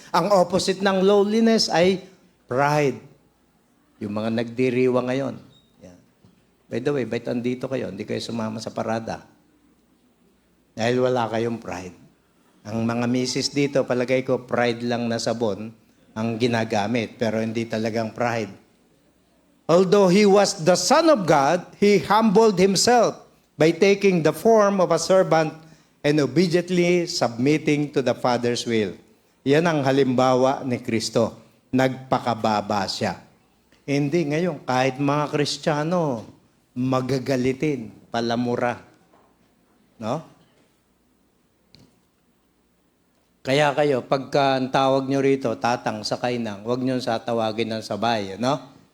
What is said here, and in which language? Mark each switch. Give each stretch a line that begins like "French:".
Filipino: Ang opposite ng lowliness ay pride. Yung mga nagdiriwa ngayon. Yan. By the way, ba't andito kayo? Hindi kayo sumama sa parada. Dahil wala kayong pride. Ang mga misis dito, palagay ko, pride lang na sabon ang ginagamit, pero hindi talagang pride.
English: Although he was the Son of God, he humbled himself by taking the form of a servant and obediently submitting to the Father's will.
Filipino: Yan ang halimbawa ni Kristo. Nagpakababa siya. Hindi ngayon, kahit mga Kristiyano, magagalitin, palamura. No? Kaya kayo, pagka ang tawag nyo rito, tatang, sakay nang, huwag nyo sa tawagin ng sabay, no?